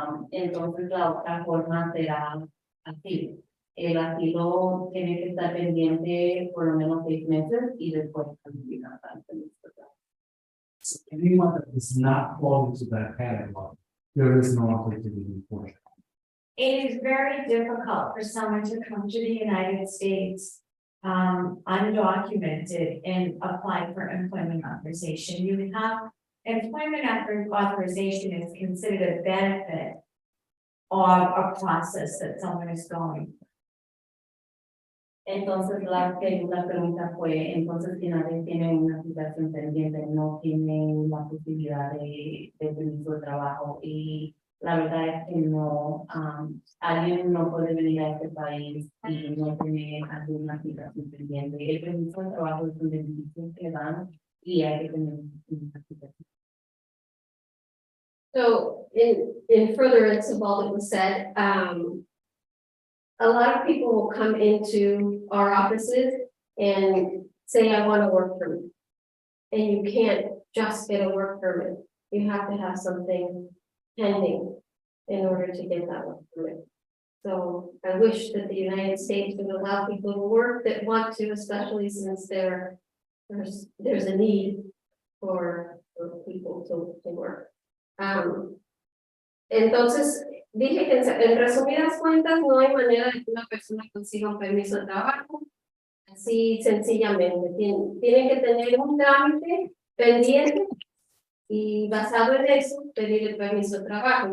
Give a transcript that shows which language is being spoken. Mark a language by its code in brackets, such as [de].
[es] Entonces la otra forma será asilo. El asilo tiene que estar pendiente por lo menos 6 meses y después calificar para el permiso de trabajo. [en] So anyone that does not fall into that category, there is no opportunity for it. It is very difficult for someone to come to the United States undocumented and apply for employment authorization. You have employment authorization is considered a benefit of a process that someone is going. [es] Entonces la segunda pregunta fue, entonces si nadie tiene una aplicación pendiente, no tienen la posibilidad de permiso de trabajo y la verdad es que no, alguien no puede venir a este país y no tiene alguna aplicación pendiente. El permiso de trabajo es un beneficio que dan y hay que tener una aplicación. [en] So in furtherance of all that was said, a lot of people will come into our offices and say, I want a work permit. And you can't just get a work permit. You have to have something pending in order to get that work permit. So I wish that the United States would allow people to work that want to, especially since there's a need for people to work. [es] Entonces, dije que en resumidas cuentas no hay manera de que una persona consiga un permiso de trabajo, así sencillamente. Tienen que tener un trámite pendiente y basado en eso pedir el permiso de trabajo.